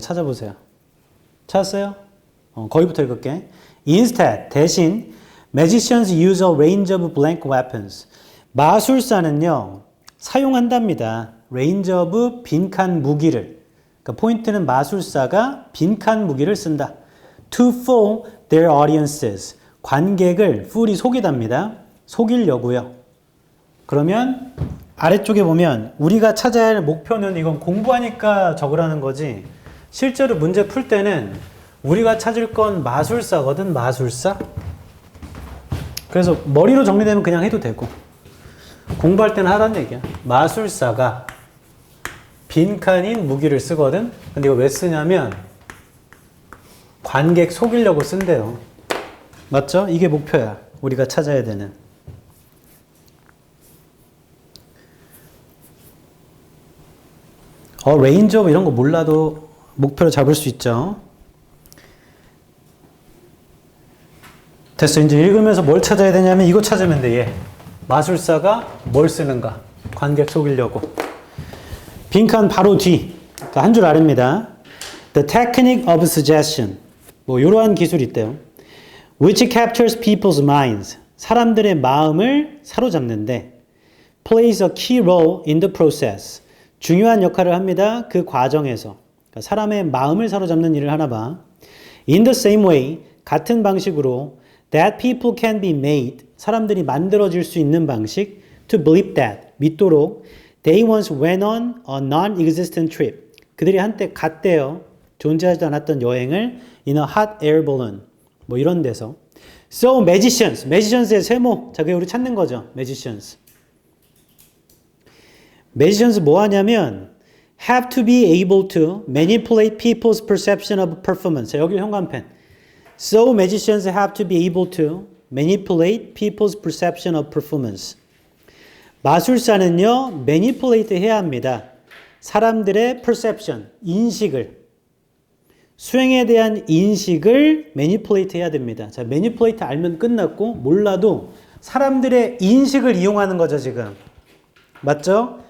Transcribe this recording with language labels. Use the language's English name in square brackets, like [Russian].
[Korean] 찾아보세요. 찾았어요? 거기부터 읽을게. [English] Instead, [Korean] 대신 [English] magicians use a range of blank weapons. [Korean] 마술사는요, 사용한답니다. [English] range of [Korean] 빈칸 무기를. 그러니까 포인트는 마술사가 빈칸 무기를 쓴다. [English] To fool their audiences. [Korean] 관객을 fool이 속이답니다. 속이려고요. 그러면 아래쪽에 보면 우리가 찾아야 할 목표는 이건 공부하니까 적으라는 거지. 실제로 문제 풀 때는 우리가 찾을 건 마술사거든, 마술사. 그래서 머리로 정리되면 그냥 해도 되고 공부할 때는 하라는 얘기야. 마술사가 빈칸인 무기를 쓰거든. 근데 이거 왜 쓰냐면 관객 속이려고 쓴대요. 맞죠? 이게 목표야. 우리가 찾아야 되는. 레인지 오브 이런 거 몰라도 목표를 잡을 수 있죠. 됐어. 이제 읽으면서 뭘 찾아야 되냐면 이거 찾으면 돼. 얘. 마술사가 뭘 쓰는가. 관객 속이려고. 빈칸 바로 뒤. 그러니까 한 줄 아래입니다. [English] The technique of suggestion. [Korean] 뭐 이러한 기술이 있대요. [English] Which captures people's minds. [Korean] 사람들의 마음을 사로잡는데 [English] plays a key role in the process. [Korean] 중요한 역할을 합니다. 그 과정에서. 그러니까 사람의 마음을 사로잡는 일을 하나 봐. [English] In the same way, [Korean] 같은 방식으로 [English] that people can be made, [Korean] 사람들이 만들어질 수 있는 방식 [English] to believe that, [Korean] 믿도록 [English] they once went on a non-existent trip. [Korean] 그들이 한때 갔대요. 존재하지도 않았던 여행을 [English] in a hot air balloon. [Korean] 뭐 이런 데서. [English] So magicians, magicians의 세모. [Korean] 자, 그게 우리 찾는 거죠. magicians. [English] magicians [Korean] 뭐 하냐면 [English] have to be able to manipulate people's perception of performance. [Korean] 자, 여기 현관펜. [English] So magicians have to be able to manipulate people's perception of performance. [Korean] 마술사는요, manipulate 해야 합니다. 사람들의 perception, 인식을. 수행에 대한 인식을 manipulate 해야 됩니다. 자, manipulate 알면 끝났고, 몰라도 사람들의 인식을 이용하는 거죠, 지금. 맞죠?